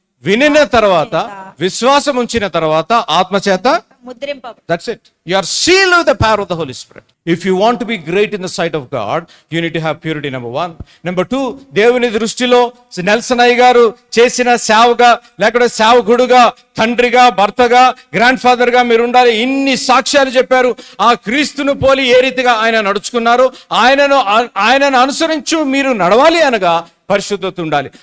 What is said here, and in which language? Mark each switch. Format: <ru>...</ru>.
<te>వినిన తర్వాత, విశ్వాసం ఉంచిన తర్వాత ఆత్మచేత ముద్రింపబడి.</te> <en>That's it. You are sealed with the power of the Holy Spirit. If you want to be great in the sight of God, you need to have purity. Number 1.</en> <te>Number 2, దేవుని దృష్టిలో Nelson అయ్య గారు చేసిన సేవగా, లేకపోతే సేవకుడుగా, తండ్రిగా, భర్తగా, grand father గా మీరు ఉండాలి. ఇన్ని సాక్ష్యాలు చెప్పారు. ఆ క్రీస్తును పోలి ఏ రీతిగా ఆయన నడుచుకున్నారు, ఆయనను అనుసరించు మీరు నడవాలి అనగా పరిశుద్ధత ఉండాలి.</te>